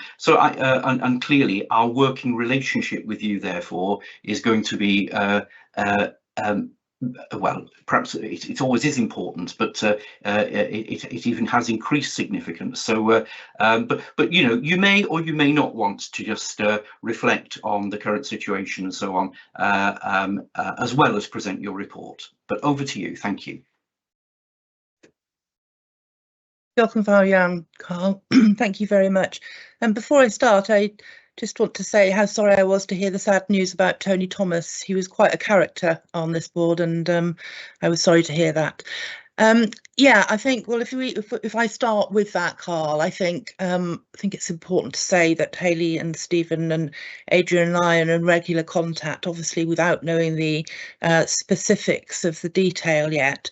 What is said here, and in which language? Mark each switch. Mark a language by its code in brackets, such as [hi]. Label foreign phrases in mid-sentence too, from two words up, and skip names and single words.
[en] So and clearly our working relationship with you therefore is going to be well, perhaps it always is important, but it even has increased significance. So, but you know, you may or you may not want to just reflect on the current situation and so on, as well as present your report. But over to you. Thank you. [cy] Diolch yn fawr iawn, Carl. [en] Thank you very much. And before I start, I just want to say how sorry I was to hear the sad news about Tony Thomas. He was quite a character on this board, and I was sorry to hear that. Yeah, I think, well, if I start with that, Carl, I think it's important to say that Hayley and Stephen and Adrian and I are in regular contact, obviously without knowing the specifics of the detail yet.